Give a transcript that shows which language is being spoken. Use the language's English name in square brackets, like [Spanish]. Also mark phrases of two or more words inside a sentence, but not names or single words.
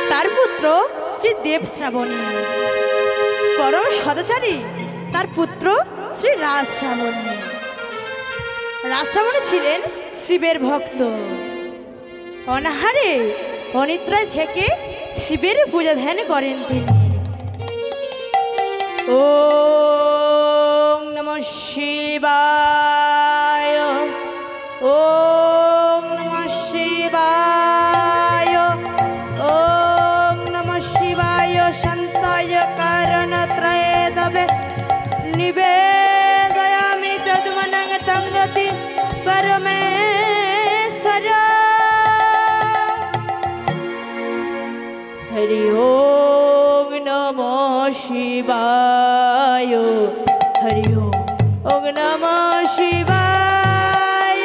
[Bangla] তার পুত্র শ্রী দেব শ্রাবণী, পরম সদাচারী তার পুত্র শ্রী রাজ শ্রাবণী। রাজ শ্রাবণী ছিলেন শিবের ভক্ত, অনাহারে অনিদ্রায় থেকে শিবের পূজা ধ্যান করেন তিনি। [Sanskrit] ওম নমঃ শিবায়, ওম নমঃ শিবায়, ওম নমঃ শিবায়। শান্তায় কারণত্রয়ে দবে নিবেদয়ামি তদ্মনং তঙ্গতি পরমেশ্বর। হরি ওম নমঃ শিবায়, হরি ওম নমঃ শিবায়।